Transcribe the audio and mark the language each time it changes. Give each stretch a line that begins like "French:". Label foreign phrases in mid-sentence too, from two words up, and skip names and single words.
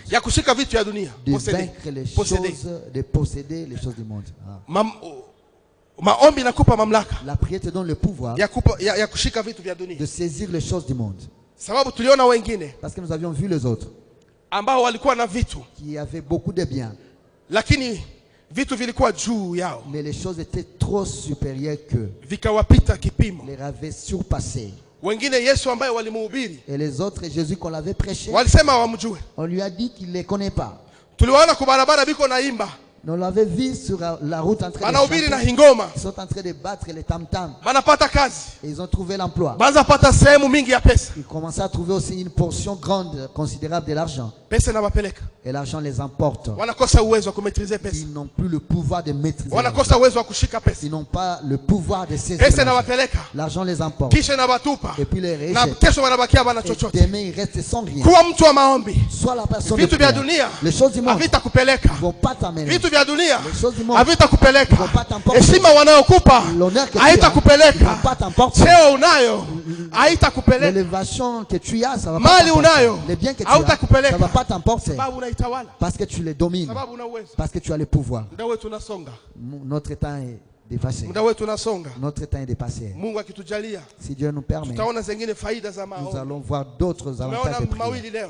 French: De vaincre les choses, de posséder les choses du monde. La prière te donne le pouvoir de saisir les choses du monde. Parce que nous avions vu les autres qui avaient beaucoup de biens.
Swahili: lakini vitu vilikuwa juu yao,
French: mais les choses étaient trop supérieures qu'eux.
Swahili: Vikawapita kipimo.
French: Les avaient surpassés.
Swahili: Wengine Yesu ambaye walimuhubiri,
French: et les autres Jésus qu'on l'avait prêché,
Swahili: walisema hawamjue.
French: On lui a dit qu'il ne les connaît pas.
Swahili: Tuliwaona kwa barabara biko naimba.
French: On l'avait vu sur la route en train de chanter. Ils sont en train de battre les tam-tams. Et ils ont trouvé l'emploi. Ils commençaient à trouver aussi une portion grande, considérable de l'argent. Et l'argent les emporte. Ils n'ont plus le pouvoir de maîtriser. Ils n'ont pas le pouvoir de saisir. L'argent les emporte. Et puis les rejettent. Et demain ils restent sans rien. Soit la personne de prière. Les choses du monde ne vont pas t'amener.
Swahili: Vya dunia havitakupeleka. Heshima wanayokupa haitakupeleka. Cheo unayo haitakupeleka.
French: L'élévation que tu as, ça va pas t'emporter. Les biens que tu as, ça va pas t'emporter. Parce que tu les domines. Parce que tu as le pouvoir. Notre temps est dépassé. Notre temps est dépassé. Si Dieu nous permet, nous allons voir d'autres avantages de prière.